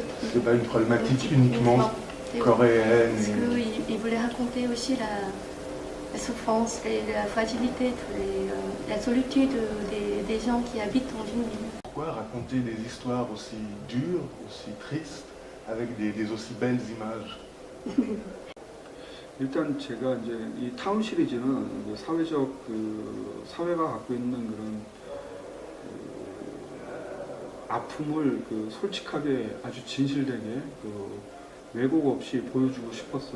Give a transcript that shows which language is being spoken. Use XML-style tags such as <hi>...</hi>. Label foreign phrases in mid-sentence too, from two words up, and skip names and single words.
<fr>C'est pas une problématique uniquement coréenne. Parce qu'il voulait raconter aussi la souffrance, la fragilité, la solitude des gens qui habitent dans une ville. Pourquoi raconter des histoires aussi dures, aussi tristes, avec des aussi belles images?</fr> <ko>일단 제가 이제 이 타운 시리즈는 사회가 갖고 있는 그런 아픔을 솔직하게 아주 진실되게 왜곡 없이 보여주고 싶었어요.</ko>